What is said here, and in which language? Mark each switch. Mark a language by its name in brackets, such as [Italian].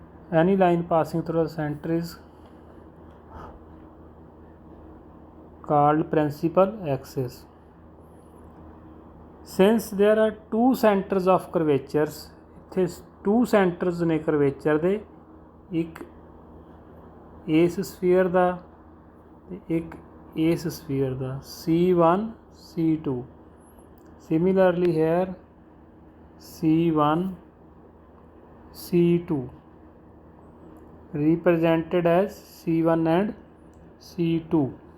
[English] Any line passing through the center is called principal axis. Since there are two centers of curvatures, [Punjabi] ਇੱਥੇ two centers ਨੇ curvature ਦੇ, ਇੱਕ ਇਸ sphere ਦਾ ਤੇ ਇੱਕ ਇਸ sphere ਦਾ C1 C2, [English] Similarly here C1, C2 represented as C1 and C2.